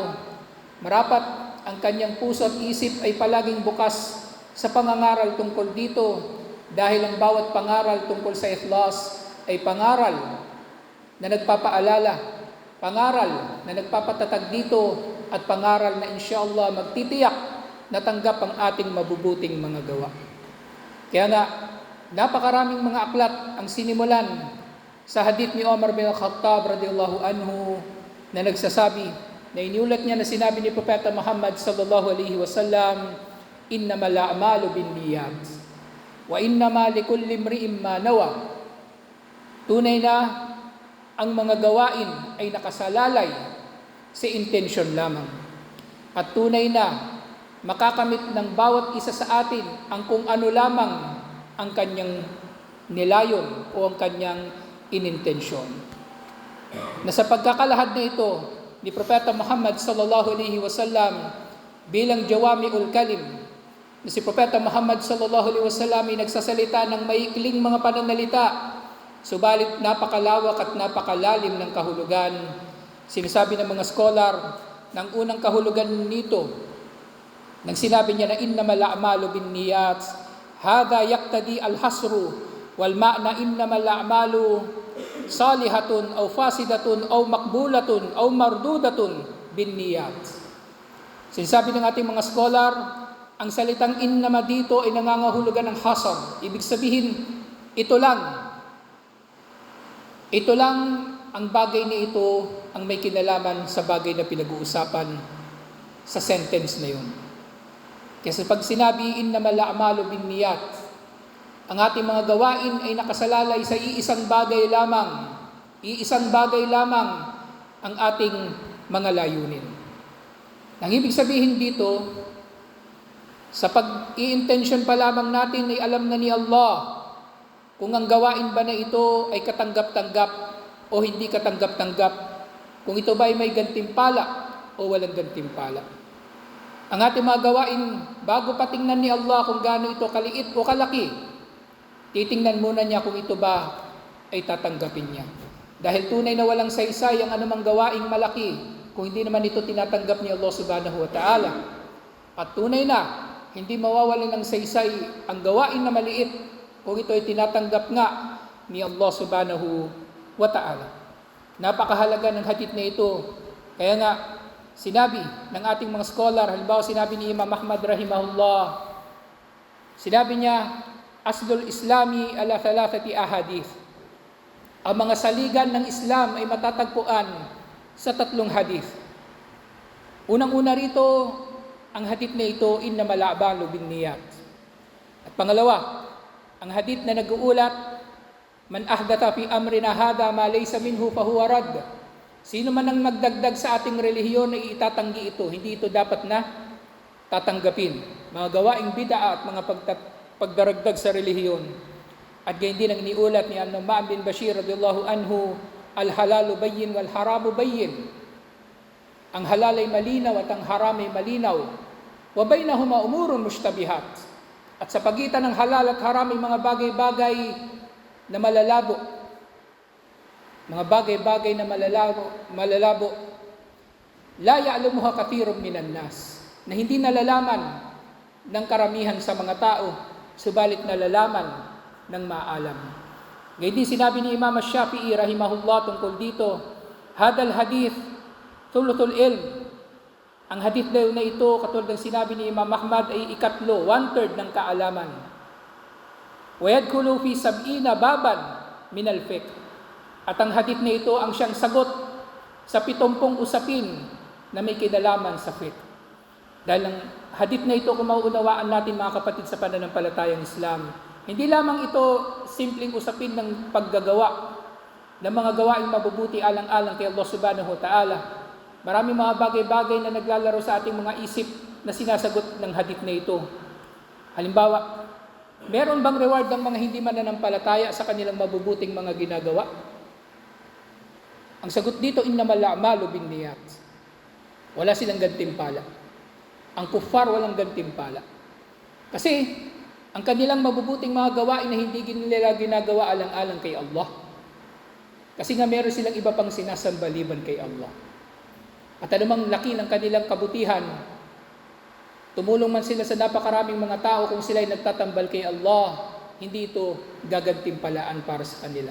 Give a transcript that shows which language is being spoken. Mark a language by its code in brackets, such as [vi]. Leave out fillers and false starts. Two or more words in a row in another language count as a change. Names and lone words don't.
[tl] Marapat ang kanyang puso at isip ay palaging bukas sa pangangaral tungkol dito, dahil ang bawat pangaral tungkol sa ikhlas ay pangaral na nagpapaalala, pangaral na nagpapatatag dito, at pangaral na inshallah magtitiyak na tanggap ang ating mabubuting mga gawa. Kaya nga, napakaraming mga aklat ang sinimulan sa hadith ni Umar bin Khattab [ar] رضي الله عنه [tl] na nagsasabi, na iniulat niya na sinabi ni Propeta Muhammad [ar] صلى الله عليه وسلم, إنما الأعمال بالنيات وإنما لكل امرئ ما نوى. [tl] Tunay na ang mga gawain ay nakasalalay sa intensyon lamang, at tunay na makakamit ng bawat isa sa atin ang kung ano lamang ang kanyang nilayon o ang kanyang inintensyon. Na sa pagkakalahad na ito ni Propeta Muhammad [ar] صلى الله عليه وسلم [tl] bilang [ar] جوامع الكلم, [tl] na si Propeta Muhammad [ar] صلى الله عليه وسلم [tl] ay nagsasalita ng maikling mga pananalita, subalit napakalawak at napakalalim ng kahulugan. Sinasabi ng mga scholar ng unang kahulugan nito Nang sinabi niya na [ar] إنما الأعمال بالنيات هذا يقتضي الحصر والمعنى إنما الأعمال صالحة أو فاسدة أو مقبولة أو مردودة بالنيات. [tl] Sinasabi ng ating mga scholar, ang salitang innama dito ay nangangahulugan ng hasar. Ibig sabihin, ito lang ang bagay na ito ang may kinalaman sa bagay na pinag-uusapan sa sentence na yun. Kasi pag sinabi, [ar] إنما الأعمال بالنيات, [tl] ang ating mga gawain ay nakasalalay sa iisang bagay lamang. Iisang bagay lamang ang ating mga layunin. Ang ibig sabihin dito, sa pag-i-intention pa lamang natin ay alam na ni Allah kung ang gawain ba na ito ay katanggap-tanggap o hindi katanggap-tanggap. Kung ito ba ay may gantimpala o walang gantimpala. Ang ating mga gawain, bago patingnan ni Allah kung gaano ito kaliit o kalaki, titingnan muna niya kung ito ba ay tatanggapin niya. Dahil tunay na walang saysay ang anumang gawaing malaki kung hindi naman ito tinatanggap ni Allah [ar] سبحانه وتعالى. [tl] At tunay na, hindi mawawalan ng saysay ang gawain na maliit kung ito ay tinatanggap nga ni Allah [ar] سبحانه وتعالى. [tl] Napakahalaga ng hadith na ito. Kaya nga, sinabi ng ating mga scholar, halimbawa sinabi ni Imam Ahmad rahimahullah, sinabi niya, [ar] أصل الإسلام على ثلاثة أحاديث. [tl] Ang mga saligan ng Islam ay matatagpuan sa 3 hadith. Unang-una rito, ang hadith na ito, [ar] إنما الأعمال بالنيات. [tl] At pangalawa, ang hadith na nag-uulat, [ar] من أحدث في أمرنا هذا ما ليس منه فهو رد. [tl] Sino man ang magdagdag sa ating relihiyon ay itatanggi ito. Hindi ito dapat na tatanggapin. Mga gawaing bid'a at mga pagdaragdag sa relihiyon. At gayon din ang iniulat ni An-Nu'man bin Bashir [ar] رضي الله عنه, الحلال بين والحرام بين. [tl] Ang halal ay malinaw at ang haram ay malinaw. [ar] وبينهما أمور مشتبهات. [tl] At sa pagitan ng halal at haram ay mga bagay-bagay na malalabo. Mga bagay-bagay na malalabo. [ar] لا يعلمها كثير من الناس. [tl] Na hindi nalalaman ng karamihan sa mga tao, subalit nalalaman ng maalam. Ngayon din sinabi ni Imam Ash-Shafi'i rahimahullah tungkol dito, [ar] هذا الحديث ثلث العلم. [tl] Ang hadith daw na ito, katulad ng sinabi ni Imam Ahmad, ay 1/3 ng kaalaman. [ar] ويدخل في 70 بابا من الفقه. [tl] At ang hadith na ito ang siyang sagot sa 70 usapin na may kinalaman sa fiqh. Dahil ang hadith na ito, kung mauunawaan natin mga kapatid sa pananampalatayang Islam, hindi lamang ito simpleng usapin ng paggagawa ng mga gawaing mabubuti alang-alang kay Allah [ar] سبحانه وتعالى. [tl] Maraming mga bagay-bagay na naglalaro sa ating mga isip na sinasagot ng hadith na ito. Halimbawa, meron bang reward ng mga hindi mananampalataya sa kanilang mabubuting mga ginagawa? Ang sagot dito, [ar] إنما الأعمال بالنيات. [tl] Wala silang gantimpala. Ang kuffar walang gantimpala. Kasi ang kanilang mabubuting mga gawain na hindi nila ginagawa alang-alang kay Allah. Kasi nga meron silang iba pang sinasambaliban kay Allah. At anumang laki ng kanilang kabutihan, tumulong man sila sa napakaraming mga tao kung sila ay nagtatambal kay Allah, hindi ito gagantimpalaan para sa kanila.